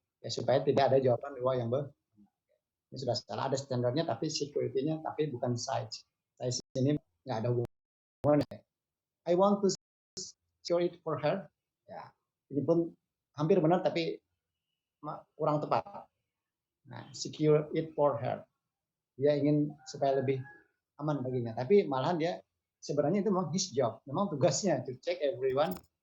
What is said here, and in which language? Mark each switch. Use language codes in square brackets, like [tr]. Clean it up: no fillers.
[id] Ya, supaya tidak ada jawaban dua yang ini sudah salah. Ada standarnya tapi security-nya tapi bukan size. Size ini nggak ada hubungannya. [en] I want to secure it for her. [id] Ya, ini pun hampir benar tapi kurang tepat. [en] Nah, secure it for her. [id] Dia ingin supaya lebih aman baginya. Tapi malahan dia sebenarnya itu memang [en] his job. [id] Memang tugasnya [en] to check everyone.